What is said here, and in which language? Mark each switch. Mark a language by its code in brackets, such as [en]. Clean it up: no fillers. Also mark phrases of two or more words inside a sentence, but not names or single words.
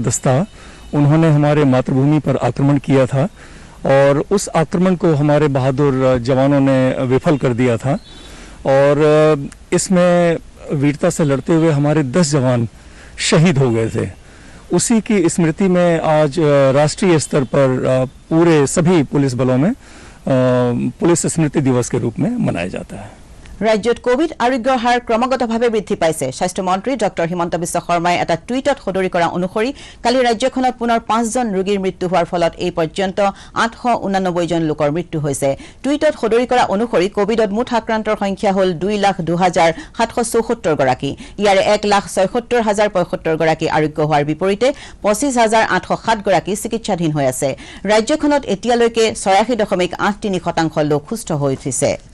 [hi] दस्ता उन्होंने हमारे मातृभूमि पर आक्रमण किया था और उस आक्रमण को हमारे बहादुर जवानों ने विफल कर दिया था और इसमें वीरता से लड़ते हुए हमारे 10 जवान शहीद हो गए थे उसी की स्मृति में आज राष्ट्रीय स्तर पर पूरे सभी पुलिस बलों में पुलिस स्मृति दिवस के रूप में मनाया जाता है [as] ৰাজ্যত কোভিড আৰোগ্যৰ হাৰ ক্ৰমাগতভাৱে বৃদ্ধি পাইছে স্বাস্থ্যমন্ত্ৰী ডক্টৰ হিমন্ত বিশ্ব শৰ্মাই এটা টুইটত সদৰি কৰা অনুসৰি কালি ৰাজ্যখনত পুনৰ 5 জন ৰোগীৰ মৃত্যু হোৱাৰ ফলত এই পৰ্যন্ত 889 জন লোকৰ মৃত্যু হৈছে টুইটত সদৰি কৰা অনুসৰি কোভিডত মুঠ আক্ৰান্তৰ সংখ্যা হ'ল 2,02,774 গৰাকী ইয়াৰে 1,76,075 গৰাকী আৰোগ্য হোৱাৰ বিপৰীতে 25,807 গৰাকী চিকিৎসাধীন হৈ আছে ৰাজ্যখনত এতিয়ালৈকে 86.83% লোক সুস্থ হৈ উঠিছে